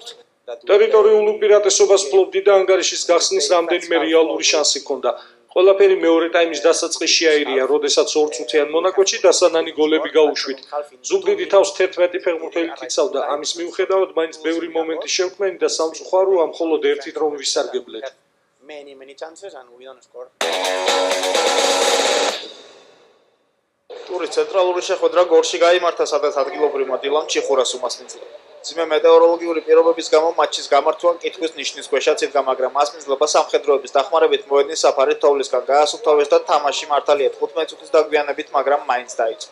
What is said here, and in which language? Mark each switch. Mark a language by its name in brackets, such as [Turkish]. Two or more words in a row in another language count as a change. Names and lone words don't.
[Georgian] ტერიტორიულ უპირატესობას ფლობდი და ანგარიშის გახსნის რამდენიმე რეალური შანსი ჰქონდა. ყველაფერი მეორე ტაიმის დასაწყისში აირია, როდესაც 2 წუთიან მონაკვეთში დასანანი გოლები გაუშვით. ზუგდიდი თავს 11 ფეხბურთელი იცავდა. ამის მიუხედავად მაინც ბევრი მომენტი შევქმენი და სამწუხარო ამ მხოლოდ ერთი რომ ვისარგებლეთ. [English] Many chances and we don't score. [Georgian] ტურის ცენტრალური შეხვედრა გორში გაიმართა, სადაც ადგილობრივმა დილამ ჩიხურას უმასპინძლა. ძიმე მეტეოროლოგიური პირობების გამო მატჩის გამართვა კითხვის ნიშნის ქვეშაც იდგა, მაგრამ მასპინძლობა სამხედროების დახმარებით მოედნის საფარით თოვლისგან გაასუფთავეს და თამაში მართალია 15 წუთის დაგვიანებით, მაგრამ მაინც დაიწყო.